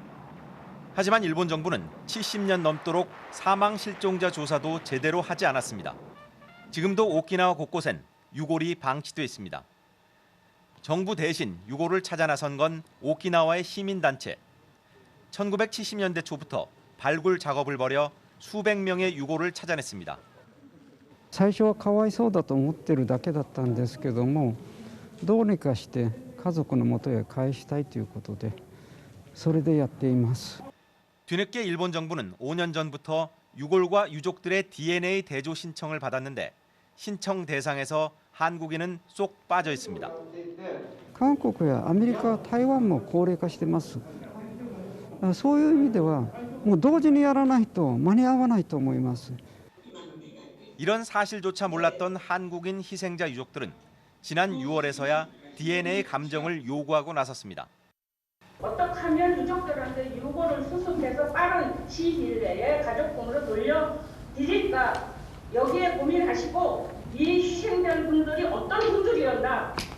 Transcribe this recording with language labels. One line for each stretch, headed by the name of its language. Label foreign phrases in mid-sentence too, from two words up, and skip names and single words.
Korean: 하지만 일본 정부는 70년 넘도록 사망 실종자 조사도 제대로 하지 않았습니다. 지금도 오키나와 곳곳엔 유골이 방치돼 있습니다. 정부 대신 유골을 찾아 나선 건 오키나와의 시민단체. 1970년대 초부터 발굴 작업을 벌여 수백 명의 유골을 찾아냈습니다.
Japanese: 最初はかわいそうだと思ってるだけだったんですけども、どうにかして家族の元へ返したいということで、それでやっています。
Korean: 뒤늦게 일본 정부는 5년 전부터 유골과 유족들의 DNA 대조 신청을 받았는데 신청 대상에서 한국인은 쏙 빠져 있습니다.
Japanese: 韓国やアメリカ、台湾も高齢化してます。そういう意味ではもう同時にやらないと間に合わないと思います。
Korean: 이런 사실조차 몰랐던 한국인 희생자 유족들은 지난 6월에서야 DNA 감정을 요구하고 나섰습니다. 어떻게 하면 유족들한테 유골을 수습해서 빠른 시일 내에 가족분으로 돌려드릴까, 여기에 고민하시고 이 희생된 분들이 어떤 분들이었나.